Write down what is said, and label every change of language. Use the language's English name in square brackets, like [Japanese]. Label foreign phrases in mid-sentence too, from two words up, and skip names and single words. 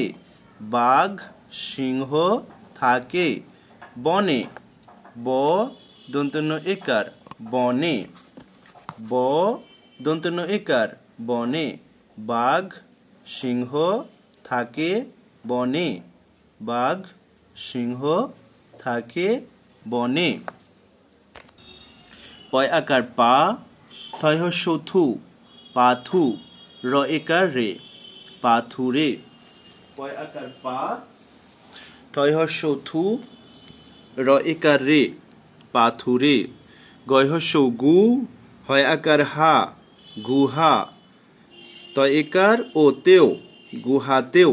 [Bangla] বাঘ সিংহ থাকে বনে, ব দন্তন্য একার বনে, ব দন্তন্য একার বনে। বাঘ সিংহ থাকে বনে, বাঘ সিংহ থাকে বনে। পয় আকার পা, থয় হস্য থু, পাথু। র একার রে, পাথুরে। পয় আকার পা, থয় হস্য থু, র একার রে, পাথুরে। গয় হস্য গু, হয় আকার হা, গুহা। তয় একার ও তেও, গুহাতেও।